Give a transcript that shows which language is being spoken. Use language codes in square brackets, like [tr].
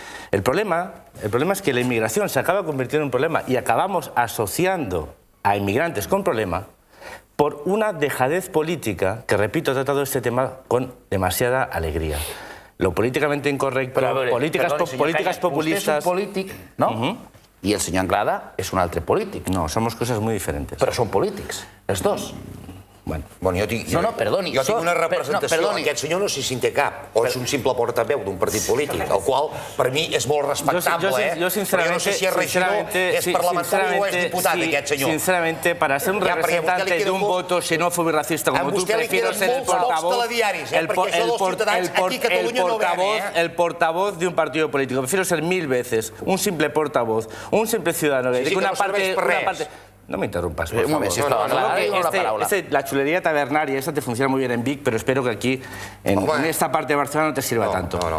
[es] El problema es que la inmigración se acaba convirtiendo en un problema y acabamos asociando a inmigrantes con problema por una dejadez política que, repito, ha tratado este tema con demasiada alegría. Lo políticamente incorrecto, políticas populistas... [ca] Vostè és un polític, no? I el senyor Anglada és un altre polític. [es] No, somos cosas muy diferentes. [ca] Però són polítics, els dos. [es] Bueno, [ca] jo tinc una representació. Aquest senyor no sé si en té cap, o és un simple portaveu d'un partit polític, el qual per mi és molt respectable, [es] Yo [ca] però jo no sé si és regidor, és parlamentari o és diputat, aquest senyor. [es] Sinceramente, para ser un representante de un voto xenófobo y racista como tú, prefiero ser el portavoz de un partido político. Prefiero ser 1000 veces un simple portavoz, un simple ciudadano que dedica una parte... No me interrumpas, por favor. La chulería tabernaria, esa te funciona muy bien en Vic, pero espero que aquí, en esta parte de Barcelona, no te sirva tanto.